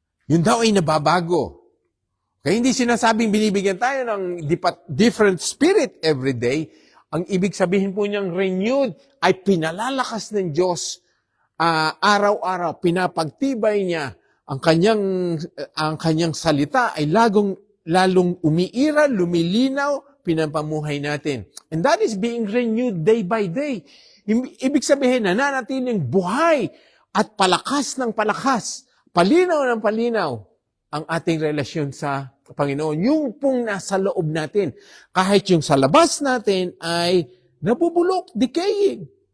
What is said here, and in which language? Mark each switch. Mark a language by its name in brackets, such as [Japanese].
[Filipino] Yun daw ay nababago. Kaya hindi sinasabing binibigyan tayo ng [English] different spirit every day. [Filipino] Ang ibig sabihin po niyang renewed ay pinalalakas ng Diyos araw-araw, pinapagtibay niya ang kanyang salita ay lalong umiiral, lumilinaw, pinapamuhay natin. [English] And that is being renewed day by day. [Filipino] Ibig sabihin, nananatiling buhay at palakas ng palakas, palinaw ng palinaw ang ating relasyon sa Panginoon. Yung pong nasa loob natin, kahit yung sa labas natin ay nabubulok, decaying.